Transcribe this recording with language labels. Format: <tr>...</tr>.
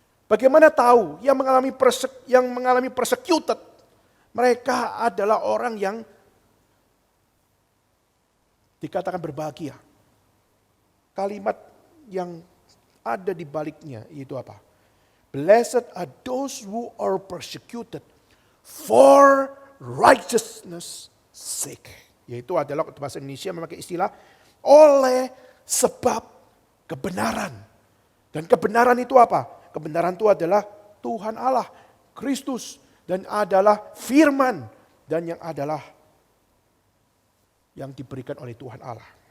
<id>Bagaimana tahu yang mengalami persecuted mereka adalah orang yang dikatakan berbahagia? Kalimat yang ada di baliknya itu apa?</id> <en>Blessed are those who are persecuted for righteousness sake.</en> <id>Yaitu adalah bahasa Indonesia memakai istilah oleh sebab kebenaran. Dan kebenaran itu apa? Kebenaran itu adalah Tuhan Allah, Kristus, dan adalah firman, dan yang adalah yang diberikan oleh Tuhan Allah.</id>